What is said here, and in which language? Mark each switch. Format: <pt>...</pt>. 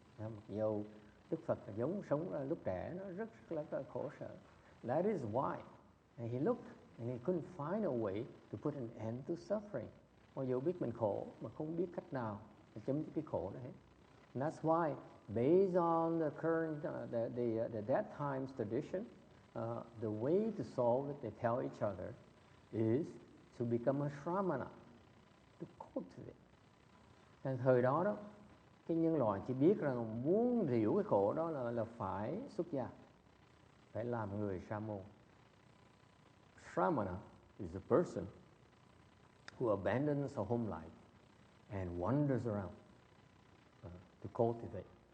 <vi>Mặc dù Đức Phật sống lúc trẻ nó rất là khổ sở.</vi> <en>That is why he looked and he couldn't find a way to put an end to suffering.</en> <vi>Mặc dù biết mình khổ mà không biết cách nào để chấm dứt cái khổ đó hết.</vi> <en>And that's why, based on the current the that time's tradition, the way to solve it, they tell each other, is to become a shramana, to cultivate.</en> <vi>Và thời đó cái nhân loại chỉ biết rằng muốn hiểu cái khổ đó là phải xuất gia, phải làm người sa môn.</vi> <en>Shramana is a person who abandons a home life and wanders around to cultivate.</en>